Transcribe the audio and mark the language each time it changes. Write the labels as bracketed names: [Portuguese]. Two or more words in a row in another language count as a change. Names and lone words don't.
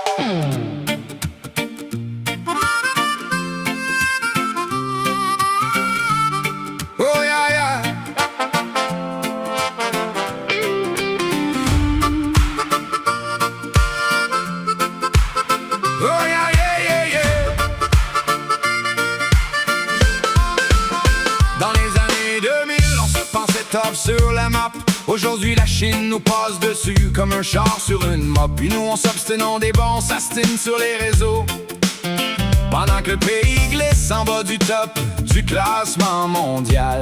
[English] Oh yeah, yeah. Oh yeah, yeah, yeah, yeah. [French] Dans les années 2000, on se pensait top sur la map. Aujourd'hui la Chine nous passe dessus comme un char sur une mop. Puis nous on s'obstinons des bons, on s'astine sur les réseaux. Pendant que le pays glisse en bas du top du classement mondial.